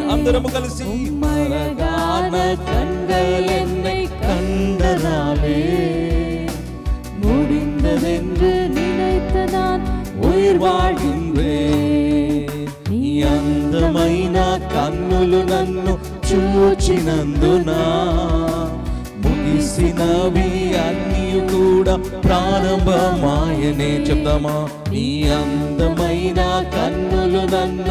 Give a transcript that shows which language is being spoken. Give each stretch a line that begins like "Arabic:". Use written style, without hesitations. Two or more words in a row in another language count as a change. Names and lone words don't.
Telugu: అందరము కలిసి
Tamil: அழகான கண்கள் என்னை கண்டதாலே முடிந்ததென்று நினைத்த நான் உயிர் வாழ்கின்றேன்.
Telugu: నీ అందమైన కన్నులు నన్ను చూచినందున ముగిసినవి అన్నీ కూడా ప్రారంభమాయనే. చెప్దామా? నీ అందమైన కన్నులు నన్ను